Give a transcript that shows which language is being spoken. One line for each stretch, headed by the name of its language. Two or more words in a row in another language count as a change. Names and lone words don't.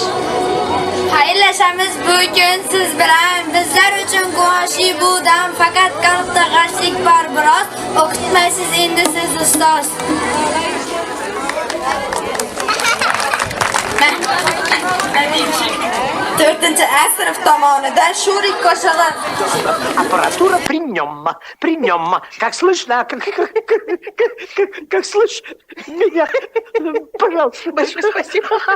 Uzbek: Xayrlashamiz bugun siz bilan, bizlar uchun quvonchli bu dam. Faqat qalbda g'ashlik bor biroz, o'qitmaysiz endi siz ustoz. 4-A sinf tomonidan Shurik qo'shig'i.
Russian: Аппаратура при нем, как слышно, как слышь меня, пожалуйста, большое спасибо.